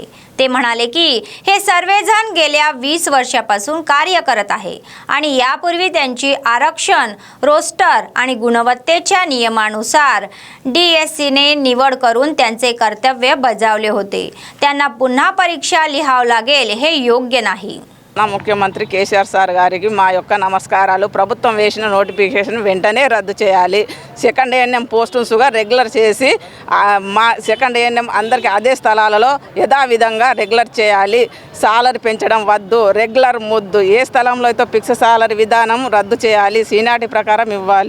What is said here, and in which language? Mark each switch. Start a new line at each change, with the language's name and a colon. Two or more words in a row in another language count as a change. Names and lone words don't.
Marathi: ते म्हणाले की हे सर्वजण गेल्या 20 वर्षापासून कार्य करत आहे आणि यापूर्वी त्यांची आरक्षण रोस्टर आणि गुणवत्तेच्या नियमानुसार DSCने निवड करून त्यांचे कर्तव्य बजावले होते। त्यांना पुन्हा परीक्षा लिहावं लागेल हे योग्य नाही।
Telugu: నా ముఖ్యమంత్రి కేసీఆర్ సార్ గారికి మా యొక్క నమస్కారాలు। ప్రభుత్వం వేసిన నోటిఫికేషన్ వెంటనే రద్దు చేయాలి।
English: second ANM
Telugu: పోస్టులుగా రెగ్యులర్ చేసి మా
English: second ANM
Telugu: అందరికీ అదే స్థలాలలో యథావిధంగా రెగ్యులర్ చేయాలి। సాలరీ పెంచడం వద్దు, రెగ్యులర్ ముద్దు, ఏ స్థలంలో అయితే
English: fix salary
Telugu: విధానం రద్దు చేయాలి, సీనియారిటీ ప్రకారం ఇవ్వాలి।